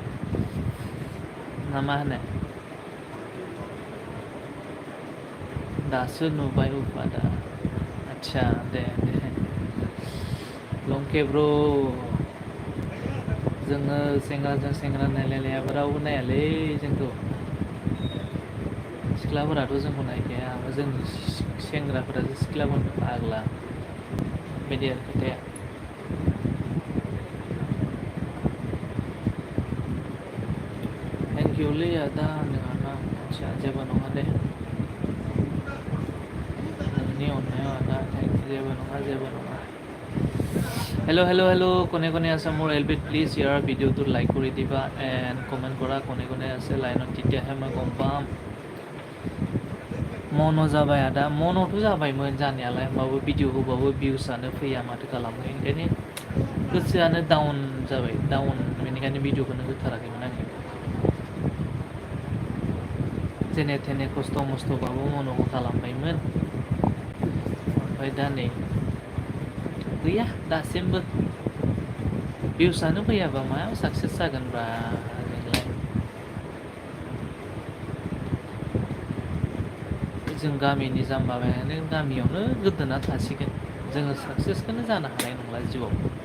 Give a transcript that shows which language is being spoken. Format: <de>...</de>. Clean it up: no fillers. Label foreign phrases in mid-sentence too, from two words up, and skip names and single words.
<brx>ना मा होनो दासो नुबाय उफादा आदसा दे लंके ब्र' जोङो सेंग्राजों सेंग्रा नायलायलायाबा रावबो नायालै जोंखौ सिख्लाफोराथ' जोंखौ नायखाया जोंनि सेंग्राफोरासो सिख्लाफोरनो फाग्ला बिदि आरो खोथाया थेंक इउलै आदा होनदों आदा आदसा जेबो नङा</brx> <as>दे नोंनि अननायाव आदा जेबो नङा হেল্ল' কোনে কোনে আছে মোৰ এলবিত প্লিজ ইয়াৰ ভিডিঅ'টো লাইক কৰি দিবা</as> <en>and comment</en> <as>কৰা কোনে কোনে আছে লাইনত তেতিয়াহে মই গম পাম</as> <brx>मन' जाबाय आदा मन'थ' जाबायमोन जानायालाय होमबाबो भिडिअ होबाबो भिउसआनो फैया माथो खालामनो ओंखायनो गोसोआनो डाउन जाबाय बेनिखायनो भिडिअखौनो होथाराखैमोन आङो जेने थेने खस्थ' मस्थ'बाबो मन'खौ खालामबायमोन ओमफ्राय दा नै गैया दासिमबो भिउसआनो फैयाबा मायाव साक्सेस जागोनब्रा जोंलाय जों गामिनि जाम्बायानो गामियावनो गोदोना थासिगोन जोङो साक्सेसखौनो जानो हानाय नंला जिउआव</brx>